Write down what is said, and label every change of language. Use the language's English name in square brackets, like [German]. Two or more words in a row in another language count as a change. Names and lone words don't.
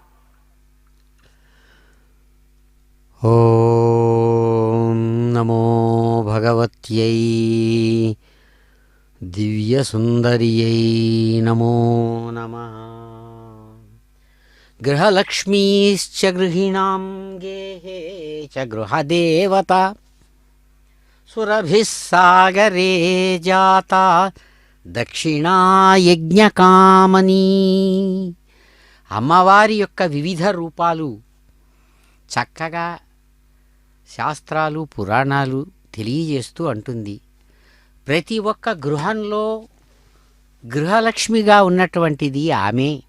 [Sanskrit] ॐ नमो भगवत्यै दिव्यसुन्दर्यै नमो नमः। गृहलक्ष्मीश्च गृहिणां गेहे च गृहदेवता सुरभिः सागरे जाता దక్షిణా యజ్ఞకామనీ. [Telugu] అమ్మవారి యొక్క వివిధ రూపాలు చక్కగా శాస్త్రాలు పురాణాలు తెలియజేస్తూ అంటుంది. ప్రతి ఒక్క గృహంలో గృహలక్ష్మిగా ఉన్నటువంటిది ఆమె.